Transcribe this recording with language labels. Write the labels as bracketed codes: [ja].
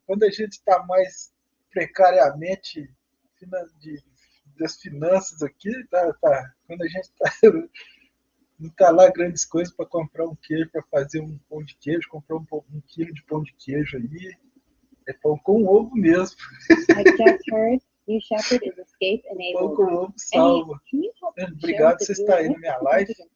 [pt] Quando a gente está mais precariamente das finanças aqui, quando a gente não está lá grandes coisas para comprar um queijo, para fazer um pão de queijo, comprar um quilo de pão de queijo aí. É pão com ovo mesmo. [en] I just heard New Shepard is escape enabled. [pt] Pão com ovo salva. Obrigado por você estar aí na minha live.